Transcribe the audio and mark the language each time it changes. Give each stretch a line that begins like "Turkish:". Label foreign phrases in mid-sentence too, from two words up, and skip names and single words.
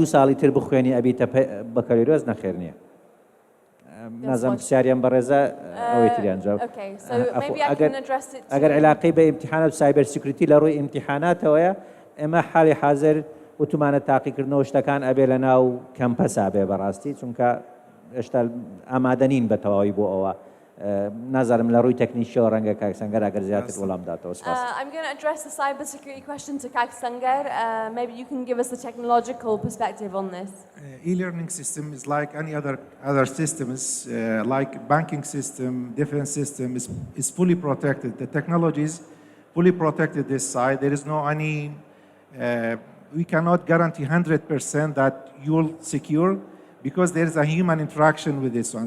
Central Kurdish: ساڵی تر بخوێنی ئەبیتە بەکەلۆرۆز نەخێر نییە نازم پرسیاریان بەڕێزە ئەوەی تریان جواب ئەگەر علاقەی بە ئیمتیحانات
English: cyber security
Central Kurdish: لە ڕووی ئیمتیحاناتەوەیە ئێمە حاڵی حاضر وتمانە تاقیکردنەوە شتەکان ئەبێ لە ناو کەمپەسا بێ بەڕاستی چونکە هێشتا ئامادە نین بە تەواوی بۆ ئەوە نازانم لە ڕووی تەکنیکیەوە ڕەنگە کاک سەنگەر ئەگەر زیاتر وەڵام داتەوە سپاس.
English: I'm going to address the cybersecurity question to Kak Sangar. Maybe you can give us a technological perspective on this. E-learning system is like any other systems, like banking system, defense system is fully protected. The technology is fully protected this side. There is no any, we cannot guarantee 100% that you'll secure because there is a human interaction with this one.